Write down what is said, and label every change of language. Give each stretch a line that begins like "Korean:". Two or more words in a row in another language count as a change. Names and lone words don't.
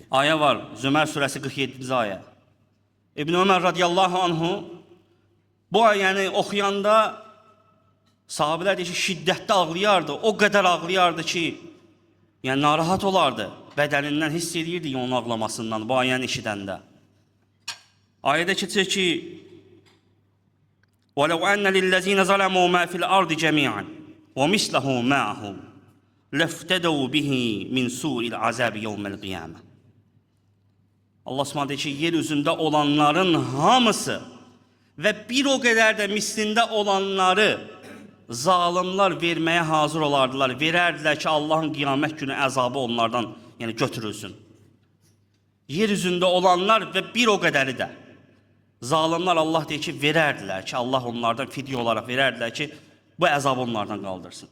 Azerbaijani: Ayə var, Zümər surəsi 47-ci ayə. İbn Ömər
Arabic: رضي الله عنه
Azerbaijani: bu ayəni oxuyanda sahabilər deyir ki, şiddətli ağlayardı. O qədər ağlayardı ki, yəni narahat olardı. Bədənindən hiss edirdi onun ağlamasından bu ayəni eşidəndə. Ayədə keçir ki,
Arabic: وَلَوْ أَنَّ لِلَّذِينَ ظَلَمُوا مَا فِي الْأَرْضِ جَمِيعًا وَمِثْلَهُ مَعَهُ لَافْتَدَوْا بِهِ مِنْ سُوءِ الْعَذَابِ يَوْمَ الْقِيَامَةِ.
Azerbaijani: Allah Subhanahu deyir ki, yer üzündə olanların hamısı və bir o qədər də mislində olanları zalimlar verməyə hazır olardılar. Verərdilər ki, Allahın qiyamət günü əzabı onlardan götürülsün. Yer üzündə olanlar və bir o qədəri də zalimlar Allah deyir ki, verərdilər ki, Allah onlardan fidyə olaraq verərdilər ki, bu əzabı onlardan qaldırsın.